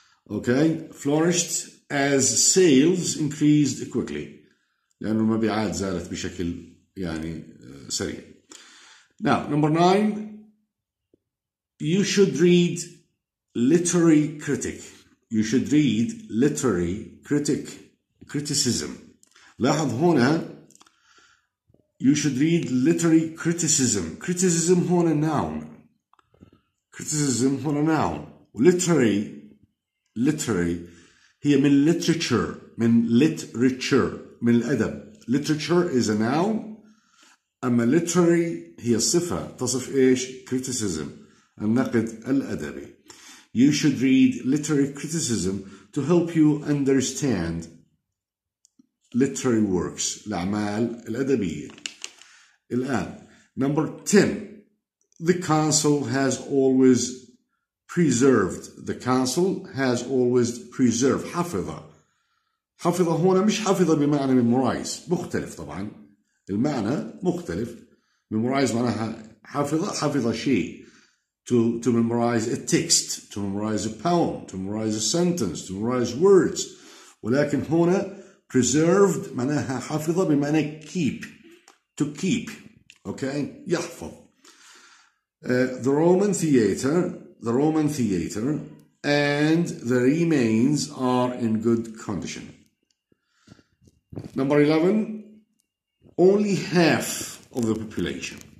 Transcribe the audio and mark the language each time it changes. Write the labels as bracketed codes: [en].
[en] Okay, flourished as sales increased quickly. [ar] لأنه المبيعات زادت بشكل يعني سريع. [en] Now, number 9, you should read literary critic. You should read literary criticism. [ar] لاحظ هنا [en] you should read literary criticism. Criticism هنا noun. Criticism هنا noun. literary [ar] هي من [en] literature. [ar] من الأدب. [en] Literature is a noun. [ar] أما literary هي صفة تصف إيش؟ criticism النقد الأدبي. [en] You should read literary criticism to help you understand literary works [ar] الأعمال الأدبية. الآن [en] number 10, the council has always preserved. The council has always preserved. [ar] حفظ هنا مش حفظ بمعنى memorize. مختلف طبعا المعنى مختلف. memorize معناها حفظ شيء. [en] To memorize a text, to memorize a poem, to memorize a sentence, to memorize words. [ar] ولكن هنا preserved معناها حفظ بمعنى keep. [en] To keep. Okay? [ar] يحفظ. [en] The Roman theater and the remains are in good condition. Number 11, only half of the population.